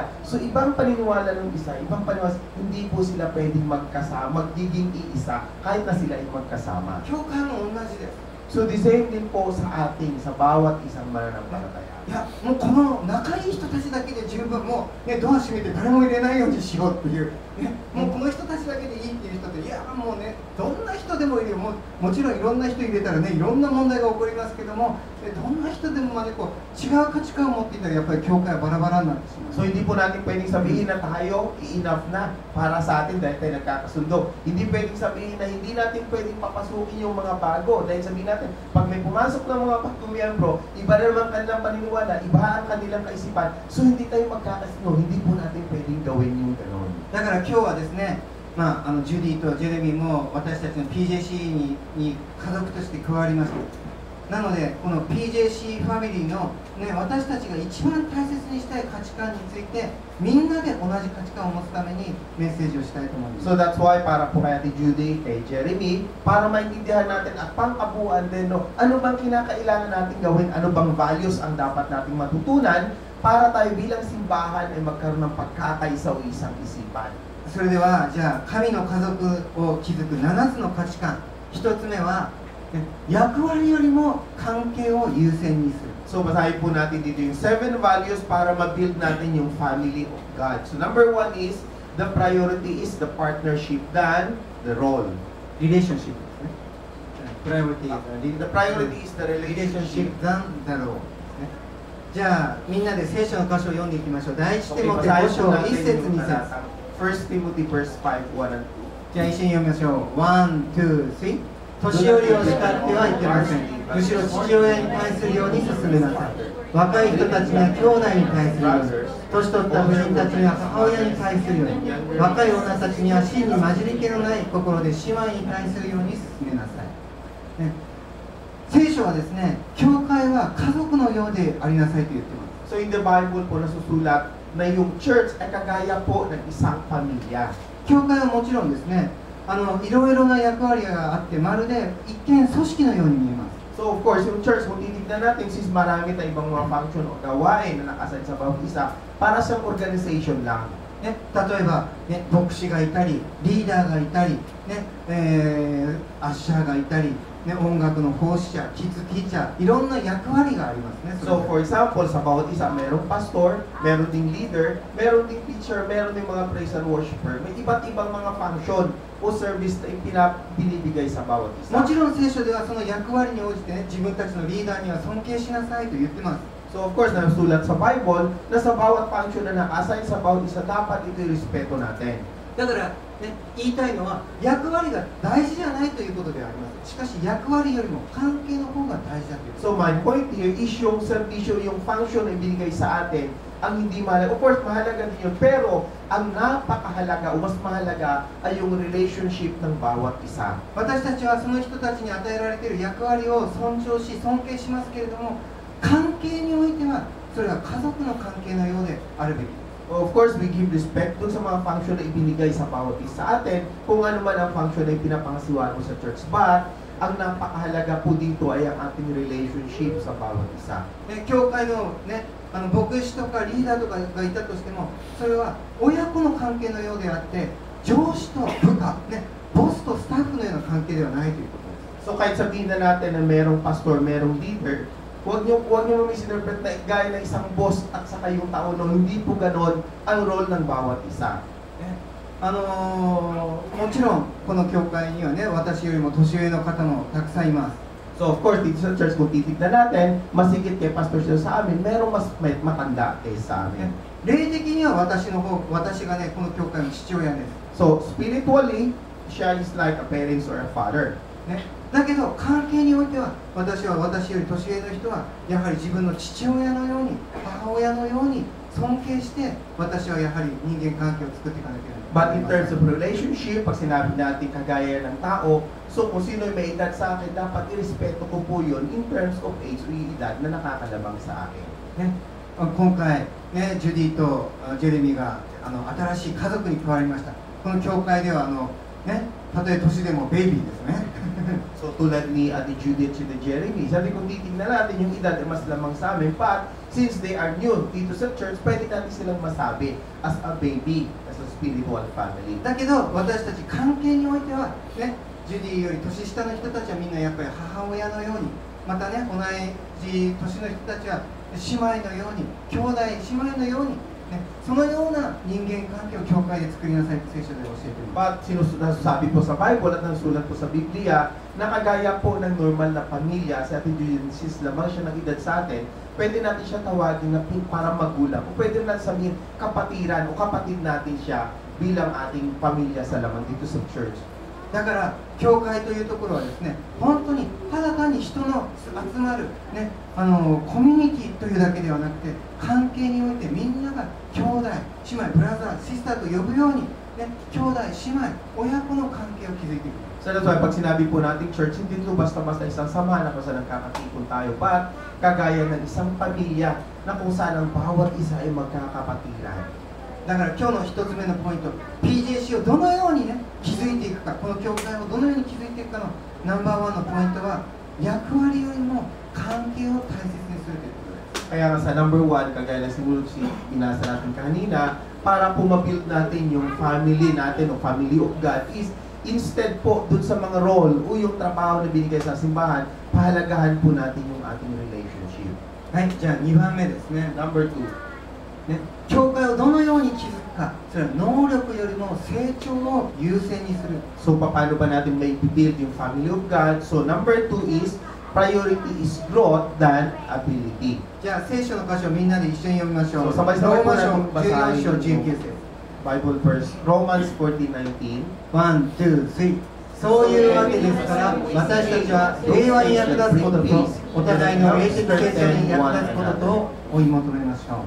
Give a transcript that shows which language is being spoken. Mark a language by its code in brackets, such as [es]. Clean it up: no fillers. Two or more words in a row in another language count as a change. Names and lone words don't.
[tl] So, ibang paniniwala ng isa, ibang paniniwala, hindi po sila pwedeng magkasama, magiging iisa, kahit na sila ay magkasama. [ja] 教会も同じです。 [tl] So, [en] the same [tl] din po sa ating, sa bawat isang mananampalataya. [ja] いやもうこの仲いい人たちだけで十分、もう、ね、ドア閉めて誰も入れないようにしようっていう、ね、もうこの人たちだけでいいっていう人って、いやもうねどんな人でもいるよ、もちろんいろんな人入れたらねいろんな問題が起こりますけども、どんな人でもまでこう違う価値観を持っていたらやっぱり教会はバラバラになってしまう。 [tl] So hindi po natin pwedeng sabihin na tayo enough na para sa atin dahil tayo nagkakasundo. Hindi pwedeng sabihin na hindi natin pwedeng papasukin yung mga bago dahil sabihin natin, pag may pumasok ng mga pagkumiyembro, iba na naman kanilang paniniwala, iba ang kanilang kaisipan. So hindi tayo magkakasundo, hindi po natin pwedeng gawin yung gano'n. [ja] だから今日はですね、ジュディとジェレミーも私たちの PJC に家族として加わりました。なのでこの PJC ファミリーの、ね、私たちが一番大切にしたい価値観についてみんなで同じ価値観を持つためにメッセージをしたいと思います。 [en] So that's why [tl] para po kay Ate Judy, kay Jeremy, para maintindihan natin at pangkabuuan din, no, ano bang kinakailangan natin gawin, ano bang values ang dapat nating matutunan para tayo bilang simbahan ay magkaroon ng pagkakaisa o isang isipan. [ja] それではじゃあ神の家族を築く7つの価値観、1つ目は役割よりも関係を優先にする。 [tl] So basahin po natin dito yung 7 values para ma-build natin yung [en] family of God. So number 1 is, the priority is the partnership than the role. [ja] relationship ですね。プライオリティ [en] The priority is the relationship relationship. than the role [ja] ですね。じゃあみんなで聖書の箇所を読んでいきましょう。第一テ [en] Okay, [ja] モテ5 [tl] basahin po [ja] 章1 [tl] natin [ja] 節 [tl] yung [ja] 2節。 [en] 1 Timothy verse 5, 1 and 2. [ja] じゃあ一緒に読みましょう。1、2、3。年寄りを叱ってはいけません。むしろ父親に対するように進めなさい。若い人たちには兄弟に対するように、年取った婦人たちには母親に対するように、若い女たちには真に混じり気のない心で姉妹に対するように進めなさい。ね、聖書はですね、教会は家族のようでありなさいと言ってます。 [tl] So in the Bible po nasusulat na yung church ay kagaya po ng isang pamilya. [ja] 教会はもちろんですね、いろいろな役割があって、まるで一見組織のように見えます。 [en] So of course, [tl] yung church, kung titignan natin, since marami tayong ibang mga function o gawain na nakasign sa bawat isa, para sa organization lang. [ja] ね、例えば、ね、牧師がいたり、リーダーがいたり、ねアッシャーがいたり、ね、音楽の奉仕者、キッズティーチャー、いろんな役割がありますね。 [en] So for example, [tl] sa bawat isa, merong pastor, meron ding leader, meron ding teacher, meron ding mga [en] praise and worshiper. [tl] May iba't ibang mga function o service na binibigay sa bawat isa. [ja] もちろん聖書ではその役割に応じて、ね、自分たちのリーダーには尊敬しなさいと言ってます。 [en] So of course, [tl] nasulat sa Bible na sa bawat function na naka-assign sa bawat isa, dapat ito i-respeto natin. [ja] だから、ね、言いたいのは役割が大事じゃないということであります。しかし役割よりも関係の方が大事だという。 [en] So my point here is [tl] yung servisyo, yung function na ibinigay sa atin, ang hindi mahalaga. [en] Of course, [tl] mahalaga din yun. Pero ang napakahalaga o mas mahalaga ay yung relationship ng bawat isa. [ja] 私たちはその人たちに与えられている役割を尊重し尊敬しますけれども、関係においてはそれは家族の関係のようであるべき。 [en] Of course, we give respect [tl] dun sa mga function na ibinigay sa bawat isa sa atin, kung ano man ang function na pinapangasiwaan mo sa church. But, ang napakahalaga po dito ay ang ating relationship sa bawat isa. [ja] 教会のね、牧師とかリーダーとかがいたとしても、それは親子の関係のようであって、上司と部下、ね、ボスとスタッフのような関係ではないということです。 [tl] So kahit sabihin na natin na merong pastor, merong leader, huwag niyo misinterpret na gaya ng isang boss at saka yung tao, no, hindi po ganon ang role ng bawat isa. [ja] もちろんこの教会にはね、私よりも年上の方もたくさんいます。 [en] So of course, [tl] dito sa church, kung titignan natin, masigit kay pastor siya sa amin, merong mas matanda kaysa sa amin. [ja] 霊的には私がね、この教会の父親です。 [en] So spiritually, siya is like a parent or a father. [ja] ね、だけど関係においては私より年上の人はやはり自分の父親のように母親のように尊敬して私はやはり人間関係を作っていかなきゃいけない。 [en] But in terms of relationship, [tl] pag sinabi natin kagaya ng tao, so kung sino may edad sa akin, dapat irespeto ko po yun [en] in terms of age [tl] o edad na nakakalabang sa akin. [ja] ね、今回、ね、ジュディとジェレミーが新しい家族に加わりました。この教会ではね、たとえ年でもベイビーですね。 [tl] So tulad ni Ate Judith at Jeremy, sabi kung titignan natin yung edad ay mas lamang sa amin, [en] but since they are new [tl] dito sa [en] church, [tl] pwede natin silang masabi [en] as a baby, as a spiritual family. [ja] だけど私たち関係においてはね、ジュディより年下の人たちはみんなやっぱり母親のように、またね、同じ年の人たちは姉妹のように、兄弟姉妹のように、ね、そのような人間関係を教会で作りなさいと聖書で教えています。 [tl] But sinasabi po sa Bible at nasulat po sa Biblia na kagaya po ng normal na pamilya, si Ate Judith, since lamang siya ng edad sa atin, pwede natin siya tawagin na parang magulang. O pwede natin sabihin kapatiran o kapatid natin siya bilang ating pamilya sa laman dito sa church. [ja] だから教会というところはですね、本当にただ単に人の集まる、ね、コミュニティというだけではなくて、関係においてみんなが兄弟、姉妹、ブラザー、シスターと呼ぶように、ね、兄弟、姉妹、親子の関係を築いていく。 [en] So that's why [tl] pag sinabi po natin church, hindi ito basta-basta isang samahan na kung saan nagkakatipon tayo, but kagaya ng isang pamilya na kung saan ang bawat isa ay magkakapatiran. [ja] だから今日の一つ目のポイント、 PJC をどのようにね、築いていくか、この教会をどのように築いていくかのナンバーワンのポイントは、役割よりも関係を大切にするということです。 [tl] Kaya nga sa number one, kagaya na sinulog binasa natin kanina, para po ma-build natin yung family natin o [en] family of God is instead [tl] po dun sa mga role o yung trabaho na binigay sa simbahan, pahalagahan po natin yung ating relationship. [ja] はい、じゃあ2番目ですね。 [en] Number two. [ja] ね、教会をどのように築くか、それは能力よりも成長を優先にする。 [tl] So, paano ba natin may build yung [en] family of God? So, number two is, priority is growth than ability. [ja] じゃあ聖書の箇所をみんなで一緒に読みましょう。 [tl] So, sabay-sabay [ja] ローマ書 [tl] po natin [ja] 14章 [tl] basahin [ja] 19節。 [en] Bible verse, Romans 14:19. [ja] 1、2、3。そういうわけですから、私たちは平和に役立つことと、お互いの霊的成長に役立つこととを追い求めましょう。